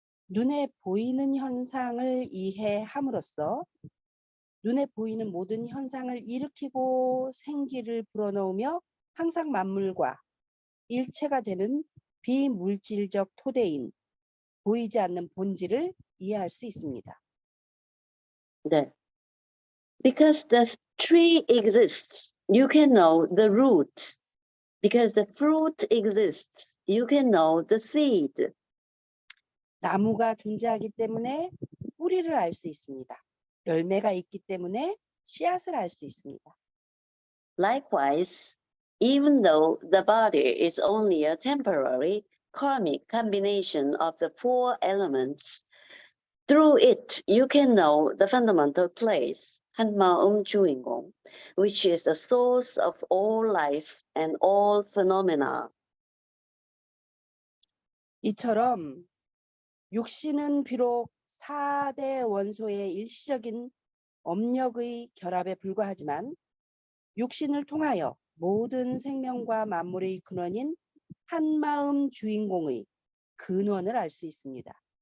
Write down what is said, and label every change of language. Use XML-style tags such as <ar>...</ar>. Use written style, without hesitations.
<ko>눈에 보이는 현상을 이해함으로써 눈에 보이는 모든 현상을 일으키고 생기를 불어넣으며 항상 만물과 일체가 되는 비물질적 토대인 보이지 않는 본질을 이해할 수 있습니다. 네.</ko> <en>Because the tree exists, you can know the root. Because the fruit exists, you can know the seed.</en> <ko>나무가 존재하기 때문에 뿌리를 알 수 있습니다. 열매가 있기 때문에 씨앗을 알 수 있습니다.</ko> <en>Likewise, even though the body is only a temporary karmic combination of the four elements, through it you can know the fundamental place, 한마음 주인공, which is the source of all life and all phenomena.</en> <ko>이처럼 육신은 비록 4대 원소의 일시적인 업력의 결합에 불과하지만 육신을 통하여 모든 생명과 만물의 근원인 한마음 주인공의 근원을 알 수 있습니다.</ko>